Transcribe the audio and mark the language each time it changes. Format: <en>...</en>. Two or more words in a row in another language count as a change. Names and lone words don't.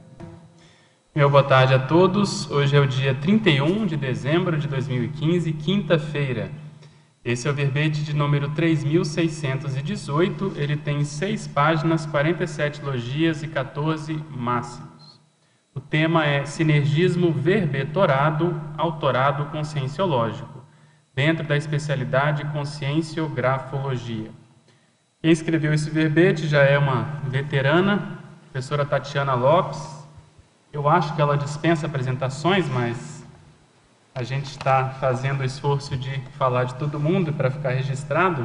<pt>Meu boa tarde a todos. Hoje é o dia 31 de dezembro de 2015, quinta-feira. Esse é o verbete de número 3618. Ele tem 6 páginas, 47 logias e 14 máximos. O tema é sinergismo verbetorado, autorado conscienciológico, dentro da especialidade conscienciografologia. Quem escreveu esse verbete já é uma veterana, a professora Tatiana Lopes. Eu acho que ela dispensa apresentações, mas a gente está fazendo o esforço de falar de todo mundo para ficar registrado.</pt>